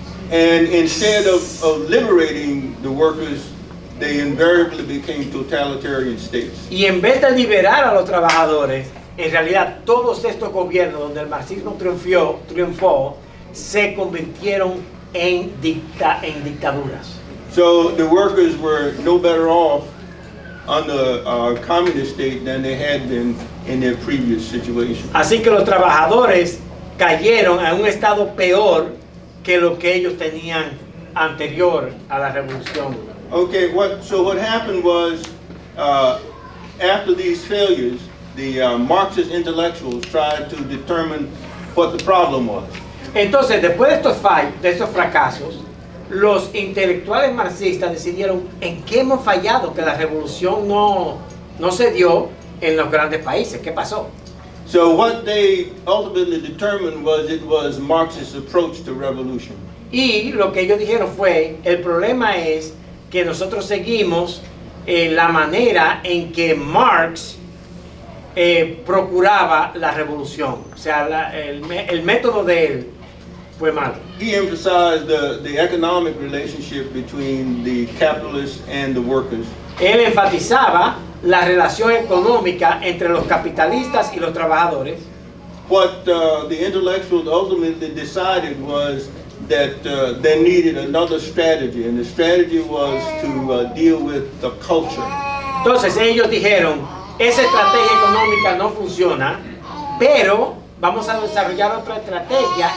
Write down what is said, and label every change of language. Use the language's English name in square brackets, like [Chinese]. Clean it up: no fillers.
[English] And instead of liberating the workers, they invariably became totalitarian states. [Spanish] Y en vez de liberar a los trabajadores, en realidad todos estos gobiernos donde el marxismo triunfó se convirtieron en dictaduras. [English] So the workers were no better off under a communist state than they had been in their previous situation. [Spanish] Así que los trabajadores cayeron a un estado peor que lo que ellos tenían anterior a la revolución. [English] Okay, so what happened was after these failures, the Marxist intellectuals tried to determine what the problem was. [Spanish] Entonces, después de estos fracasos, los intelectuales marxistas decidieron en qué hemos fallado, que la revolución no se dio en los grandes países. ¿Qué pasó? [English] So what they ultimately determined was it was Marx's approach to revolution. [Spanish] Y lo que ellos dijeron fue, el problema es que nosotros seguimos la manera en que Marx procuraba la revolución. O sea, el método de él fue malo. [English] He emphasized the economic relationship between the capitalists and the workers. [Spanish] Él enfatizaba la relación económica entre los capitalistas y los trabajadores. [English] What the intellectuals ultimately decided was that they needed another strategy, and the strategy was to deal with the culture. [Spanish] Entonces ellos dijeron, esa estrategia económica no funciona, pero vamos a desarrollar otra estrategia.